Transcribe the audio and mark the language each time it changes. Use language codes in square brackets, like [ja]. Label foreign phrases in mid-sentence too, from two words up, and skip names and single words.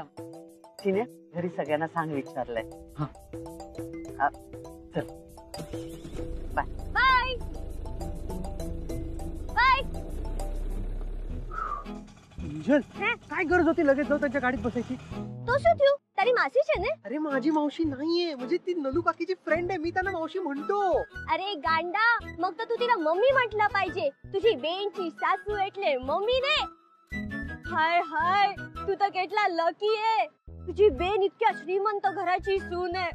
[mr] चिन्या, घरी सगळ्यांना सांग विचारलंय. हा. चल बाय. बाय बाय. किंजल, काय गरज होती लगेच जाऊ त्यांच्या गाडीत बसायची? [gu] तो શું થયું? તારી માસી છે ને? [mr] अरे माझी मावशी नाहीये, म्हणजे ती नलू काकीची फ्रेंड आहे, मी त्यांना मावशी म्हणतो. अरे गांडा, मग तर तू तिला मम्मी म्हटलं पाहिजे. तुझी बेनची सासू એટલે मम्मी ने. हाय हाय, तू तर केटला लकी आहे. तुझी बेन इतक्या श्रीमंत घराची सून आहे.